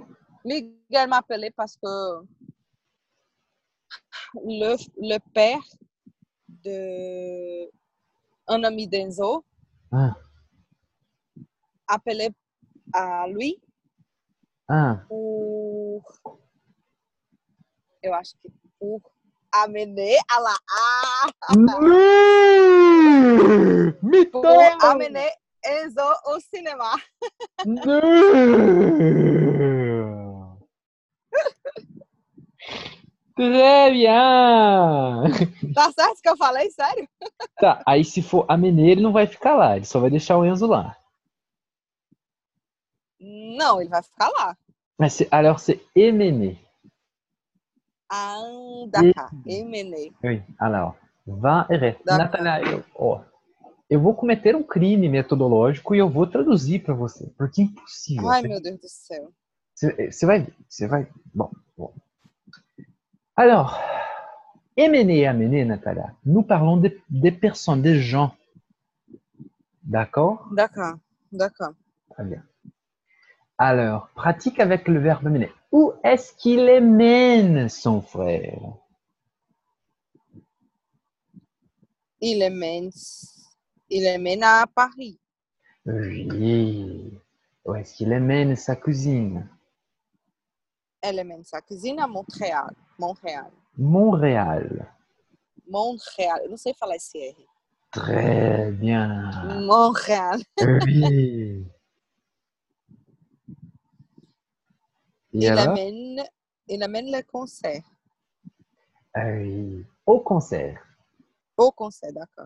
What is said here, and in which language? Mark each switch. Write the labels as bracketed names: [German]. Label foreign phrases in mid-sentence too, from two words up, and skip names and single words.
[French] Miguel m'a appelé parce que le père de un ami d'Enzo Ah, appelait à lui ah. pour, [Portuguese] eu acho que [French] pour amener à la pour Mytho! amener Enzo au cinéma. Non! Très bien! [Portuguese] Tá certo que eu falei? Sério? Tá, aí se for amener, ele não vai ficar lá, ele só vai deixar o Enzo lá. Não, ele vai ficar lá. [French] Mas alors c'est emmener. D'accord. Emmener. Oui, alors, [Portuguese] vá e resta. [French] D'accord. [Portuguese] Natália, eu vou cometer um crime metodológico e eu vou traduzir para você, porque é impossível. Ai, meu Deus do céu. Você vai ver, você vai. [French] Bon, bon. Alors, emmener et amener, Natalia, nous parlons des personnes, des gens. D'accord? D'accord. D'accord. Très bien. Alors, pratique avec le verbe mener. Où est-ce qu'il mène son frère? Il emmène à Paris. Oui. Où est-ce qu'il mène sa cousine? Elle emmène sa cousine à Montréal. Montréal. Montréal. Montréal. [Portuguese] Eu não sei falar esse R. [French] Très bien. Montréal. Oui. Et Il alors? amène le concert. Oui. Au concert. Au concert, d'accord.